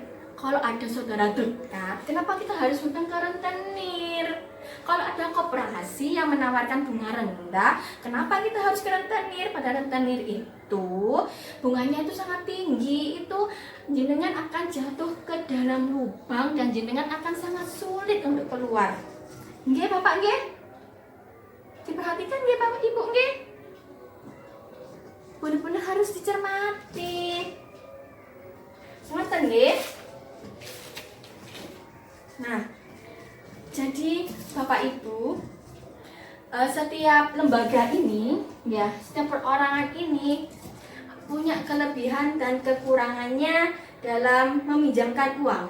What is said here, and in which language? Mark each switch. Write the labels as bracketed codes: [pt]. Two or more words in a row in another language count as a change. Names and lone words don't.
[id] Kalau ada saudara dekat, kenapa kita harus hutang ke rentenir? Kalau ada koperasi yang menawarkan bunga rendah, kenapa kita harus ke rentenir? Pada rentenir itu bunganya itu sangat tinggi, itu jenengan akan jatuh ke dalam lubang dan jenengan akan sangat sulit untuk keluar. [jv] Nggih, Bapak nggih? [id] Diperhatikan nggih Bapak Ibu nggih? Benar-benar harus dicermati. [jv] Ngoten nggih. [id] Nah, jadi Bapak Ibu, setiap lembaga ini ya, setiap perorangan ini punya kelebihan dan kekurangannya dalam meminjamkan uang.